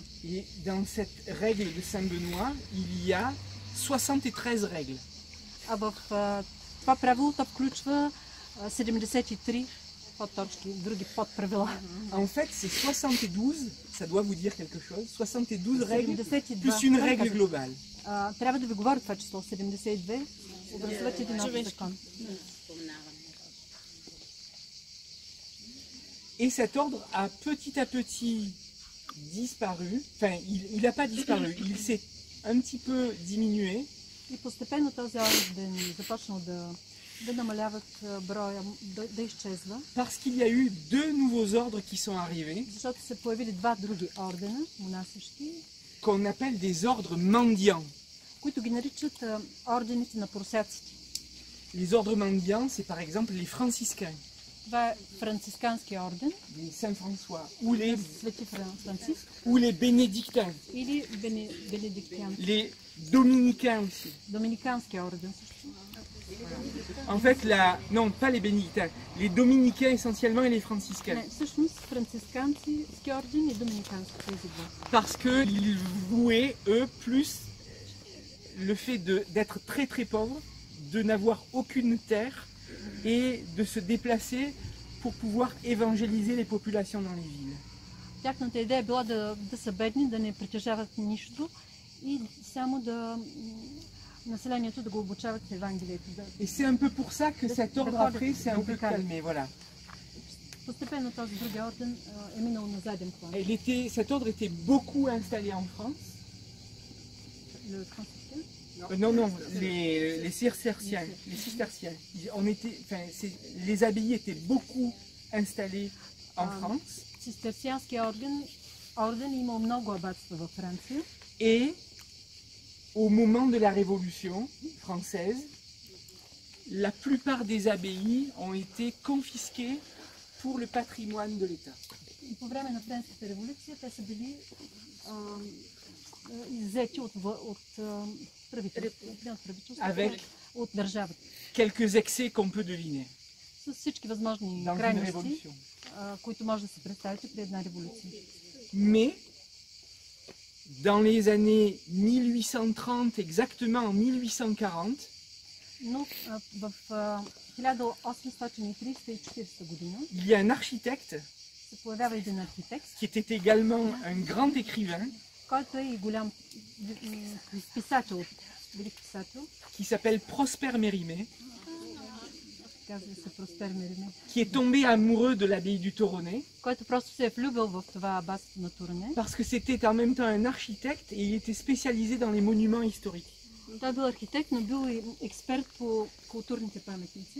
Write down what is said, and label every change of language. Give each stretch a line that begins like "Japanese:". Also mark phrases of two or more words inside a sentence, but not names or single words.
French: Et dans cette règle de Saint-Benoît, il y a 73 règles.
Bulgarian: А в това правило то включва 73 подточки, други подправила.
French: En fait, c'est 72, ça doit vous dire quelque chose, 72 règles 72. plus une règle globale.
Bulgarian: Трябва да ви говоря това число, 72, образуват един общ закон.
French: Et cet ordre a petit à petit disparu, enfin il n'a pas disparu, il s'est un petit peu diminué.
Bulgarian: И постепенно този орден започнал да намаляват броя, да изчезва.
French: Parce qu'il y a eu deux nouveaux ordres qui sont arrivés,
Bulgarian: Защото се появили два други ордена, монасищи,
French: qu'on appelle des ordres mendiants.
Bulgarian: които ги наричат ордените на просяците.
French: Les ordres mendiants, c'est par exemple les franciscains,
Bulgarian: Това е францискански орден,
French: les Saint-François, ou les,
Bulgarian: Свети Франциск,
French: ou les bénédictins,
Bulgarian: или бенедиктиански,
French: les dominicains aussi.
Bulgarian: доминикански орден също.
French: En fait, non, pas les bénédictins, les dominicains essentiellement et les franciscains.
Bulgarian: Не, всъщност францискански орден и доминикански тези два.
French: Parce qu'ils vouaient, eux, plus le fait d'être très très pauvres, de n'avoir aucune terre et de se déplacer pour pouvoir évangéliser les populations dans les villes.
Bulgarian: Тяхната идея е била да са бедни, да не притежават нищо и само населението да го обучават в Евангелието.
French: Et c'est un peu pour ça que cet ordre après s'est un peu calmé, voilà.
Bulgarian: Постепенно този други орден е минал на заден план.
French: Cet ordre était beaucoup installé en France. Non, les cisterciens. Les abbayes étaient beaucoup installées en France.
Bulgarian: Цистерцианския орден имал много абатства във Франция.
French: Et au moment de la Révolution française, la plupart des abbayes ont été confisquées pour le patrimoine de l'État.
Bulgarian: И по време на Френската революция те са били иззети от правителството, от държавата.
French: Quelques excès qu'on peut deviner.
Bulgarian: С всички възможни
French: Dans une
Bulgarian: крайности,
French: révolution.
Bulgarian: които може да се представите при една революция.
French: Mais dans les années 1830, exactement en 1840,
Bulgarian: Но в 1830 и 40 година
French: il y a un architecte
Bulgarian: се появява един архитект,
French: qui était également un grand écrivain,
Bulgarian: който е и голям писател, велик писател,
French: qui s'appelle Prosper Mérimée,
Bulgarian: казва се Проспер Мериме,
French: qui est tombé amoureux de l'abbaye du Toronnet,
Bulgarian: който просто се е влюбил в това абатство на Турене.
French: parce que c'était en même temps un architecte et il était spécialisé dans les monuments historiques.
Bulgarian: Той бил архитект, но бил и експерт по културните паметници.